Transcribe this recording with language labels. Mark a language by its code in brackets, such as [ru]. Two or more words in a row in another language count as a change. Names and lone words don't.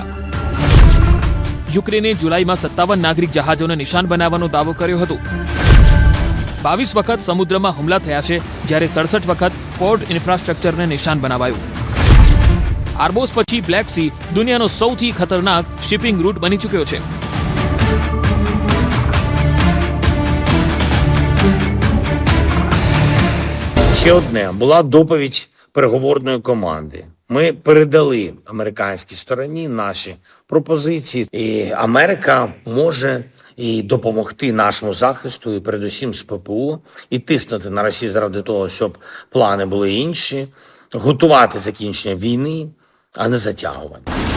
[gu] યુક્રેને જુલાઈમાં 57 નાગરિક જહાજોને નિશાન બનાવવાનો દાવો કર્યો હતો. 22 વખત સમુદ્રમાં હુમલા થયા છે, જ્યારે 67 વખત [en] port infrastructure [gu] નિશાન બનાવાયું. આર્બોસ પછી બ્લેક સી દુનિયાનો સૌથી ખતરનાક [en] shipping route [gu] બની ચૂક્યો છે. [uk] Ще одне була доповідь переговорної команди. Ми передали американській стороні наші пропозиції, і Америка може і допомогти нашому захисту, і передусім з ППО, і тиснути на Росію заради того, щоб плани були інші, готувати закінчення війни, а не затягувати.